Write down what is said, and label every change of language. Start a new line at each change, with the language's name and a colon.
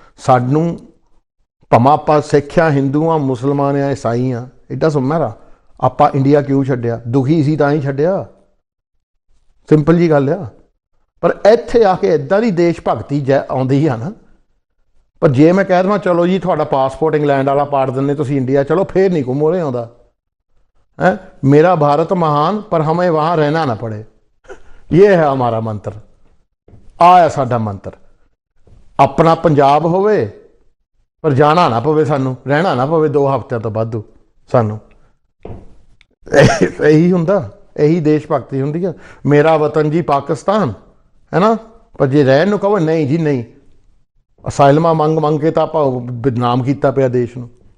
Punjabi: ਸਾਨੂੰ ਭਾਵੇਂ ਆਪਾਂ ਸਿੱਖ ਆ, ਹਿੰਦੂ ਆ, ਮੁਸਲਮਾਨ ਆ, ਈਸਾਈ ਆ, ਇੱਡਾ ਸੁਮਰਾ ਆਪਾਂ ਇੰਡੀਆ ਕਿਉਂ ਛੱਡਿਆ? ਦੁਖੀ ਸੀ ਤਾਂ ਹੀ ਛੱਡਿਆ, ਸਿੰਪਲ ਜੀ ਗੱਲ ਆ। ਪਰ ਇੱਥੇ ਆ ਕੇ ਇੱਦਾਂ ਦੀ ਦੇਸ਼ ਭਗਤੀ ਆਉਂਦੀ ਆ ਨਾ। ਪਰ ਜੇ ਮੈਂ ਕਹਿ ਦੇਵਾਂ ਚਲੋ ਜੀ ਤੁਹਾਡਾ ਪਾਸਪੋਰਟ ਇੰਗਲੈਂਡ ਵਾਲਾ ਪਾੜ ਦਿੰਦੇ, ਤੁਸੀਂ ਇੰਡੀਆ ਚਲੋ, ਫੇਰ ਨਹੀਂ ਕੋਈ ਮੋਹਰੇ ਆਉਂਦਾ ਹੈ। ਮੇਰਾ ਭਾਰਤ ਮਹਾਨ, ਪਰ
Hindi: ਹमें वहाँ रहना ना पड़े, ये है हमारा मंत्र।
Punjabi: ਆ ਸਾਡਾ ਮੰਤਰ। ਆਪਣਾ ਪੰਜਾਬ ਹੋਵੇ ਪਰ ਜਾਣਾ ਨਾ ਪਵੇ ਸਾਨੂੰ, ਰਹਿਣਾ ਨਾ ਪਵੇ 2 ਹਫ਼ਤਿਆਂ ਤੋਂ ਵਾਧੂ ਸਾਨੂੰ। ਇਹੀ ਹੁੰਦਾ, ਇਹੀ ਦੇਸ਼ ਭਗਤੀ ਹੁੰਦੀ ਆ। ਮੇਰਾ ਵਤਨ ਜੀ ਪਾਕਿਸਤਾਨ ਹੈ ਨਾ, ਪਰ ਜੇ ਰਹਿਣ ਨੂੰ ਕਹੋ ਨਹੀਂ ਜੀ ਨਹੀਂ, ਅਸਾਈਲਮਾਂ ਮੰਗ ਕੇ ਤਾਂ ਆਪਾਂ ਬਦਨਾਮ ਕੀਤਾ ਪਿਆ ਦੇਸ਼ ਨੂੰ।